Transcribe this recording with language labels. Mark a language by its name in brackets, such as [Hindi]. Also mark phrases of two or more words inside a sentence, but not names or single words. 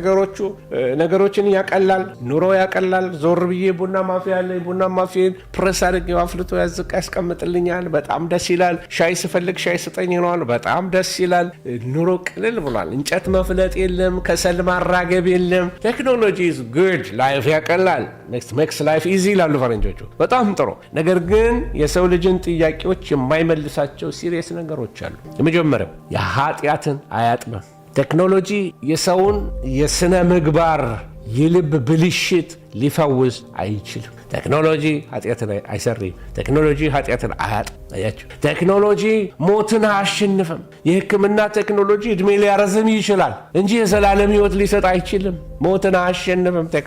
[Amharic] ነገሮችን ያቀላል፣ ኑሮ ያቀላል። ዞር ብዬ ቡና ማፍያ ያለ ቡና ማፍያን ፕረስ አድርጌ አፍልቶ ያስቀምጥልኛል። በጣም ደስ ይላል። ሻይ ስፈልግ ሻይ ስጠኝ ይለዋል። በጣም ደስ ይላል። ኑሮ ቅልል ብሏል። እንጨት መፍለጥ የለም፣ ከሰል ማራገብ የለም። ቴክኖሎጂ [English] is good፣ [Amharic] ላይፍ ያቀላል፣ [English] makes life easy [Amharic] ይላሉ ፈረንጆቹ። በጣም ጥሩ። ነገር ግን የሰው ልጅን ጥያቄዎች የማይመልሳቸው ሲሪየስ ነገሮች አሉ። የመጀመሪያው የኃጢአትን አያጥብም። ቴክኖሎጂ የሰውን የስነ ምግባር የልብ ብልሽት ሊፈውስ አይችልም። ቴክኖሎጂ ኃጢአትን አይሰርም። ቴክኖሎጂ ኃጢአትን አያጥም። አያችሁ፣ ቴክኖሎጂ ሞትን አያሸንፍም። የሕክምና ቴክኖሎጂ እድሜ ሊያረዝም ይችላል እንጂ የዘላለም ሕይወት ሊሰጥ አይችልም። ሞትን አያሸንፍም።